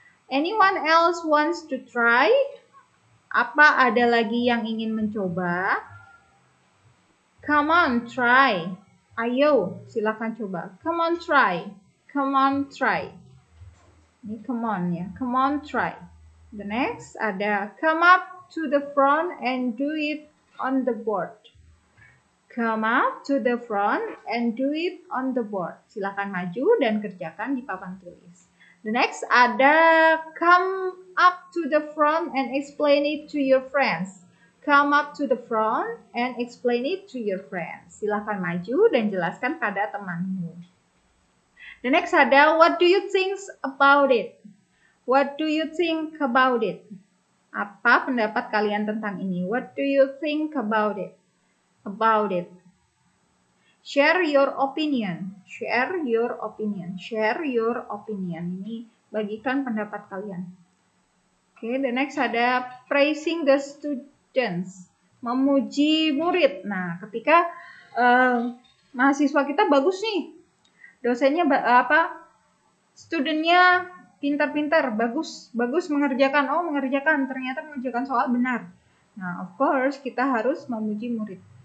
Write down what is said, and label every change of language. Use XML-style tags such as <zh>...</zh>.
<en>Anyone else wants to try?</en> <id>Apa ada lagi yang ingin mencoba?</id> <en>Come on, try.</en> <id>Ayo, silakan coba.</id> <en>Come on, try. Come on, try. Ini come on ya. Come on, try. The next ada come up to the front and do it on the board. Come up to the front and do it on the board.</en> <id>Silakan maju dan kerjakan di papan tulis.</id> <en>The next ada come up to the front and explain it to your friends. Come up to the front and explain it to your friends.</en> <id>Silakan maju dan jelaskan pada temanmu.</id> <en>The next ada what do you think about it? What do you think about it?</en> <id>Apa pendapat kalian tentang ini?</id> <en>What do you think about it? About it. Share your opinion. Share your opinion. Share your opinion.</en> <id>Ini bagikan pendapat kalian.</id> <en>Oke, the next ada praising the students.</en> <id>Memuji murid. Nah, ketika mahasiswa kita bagus nih. Dosennya studentnya pintar-pintar, bagus mengerjakan. Oh, ternyata mengerjakan soal benar. Nah,</id> <en>of course</en> <id>kita harus memuji murid.</id>